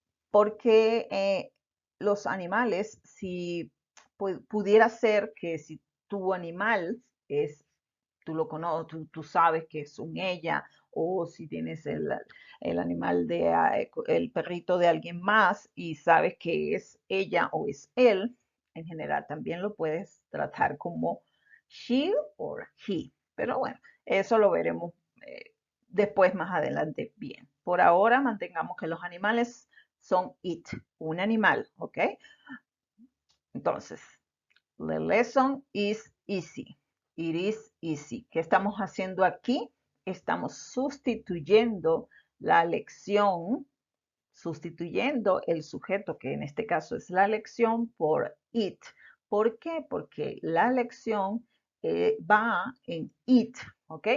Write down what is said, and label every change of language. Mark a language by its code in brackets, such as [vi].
[es] Porque los animales, si pudiera ser que si tu animal es, tú lo conoces, tú sabes que es un ella, o si tienes el animal el perrito de alguien más y sabes que es ella o es él, en general también lo puedes tratar como she o he. Pero bueno, eso lo veremos después más adelante bien. Por ahora mantengamos que los animales son it, un animal, ¿ok? Entonces, [en] the lesson is easy. It is easy. [es] ¿Qué estamos haciendo aquí? Estamos sustituyendo la lección, sustituyendo el sujeto, que en este caso es la lección, por it. ¿Por qué? Porque la lección va en it, ¿ok?